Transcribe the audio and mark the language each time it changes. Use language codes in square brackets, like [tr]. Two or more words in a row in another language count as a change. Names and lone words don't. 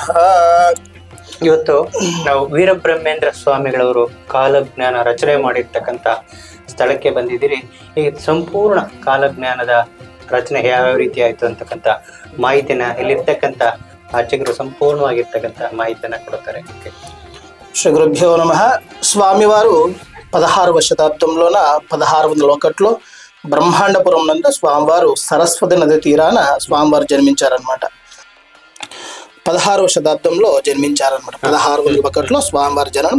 [kn] ಇವತ್ತು ನಾವು ವೀರಬ್ರಹ್ಮೇಂದ್ರ ಸ್ವಾಮಿಗಳವರು ಕಾಲಜ್ಞಾನ ರಚನೆ ಮಾಡಿರ್ತಕ್ಕಂಥ ಸ್ಥಳಕ್ಕೆ ಬಂದಿದ್ದೀರಿ. ಈ ಸಂಪೂರ್ಣ ಕಾಲಜ್ಞಾನದ ರಚನೆ ಯಾವ ರೀತಿ ಆಯ್ತು ಅಂತಕ್ಕಂಥ ಮಾಹಿತಿನ ಇಲ್ಲಿರ್ತಕ್ಕಂಥ ಅರ್ಚಕರು సంపూర్ణವಾಗಿರ್ತಕ್ಕಂಥ ಮಾಹಿತಿಯನ್ನ ಕೊಡ್ತಾರೆ. [sa] శ్రీ గురుభ్యో నమః. [te] స్వామివారు 16వ శతాబ్దంలోన 1601లో బ్రహ్మాండపురం నందు స్వామివారు సరస్వతి నది తీరాన స్వామివారు జన్మించారనమాట. 16వ శతాబ్దంలో జన్మించారనమాట. 1601లో స్వామివారి జననం.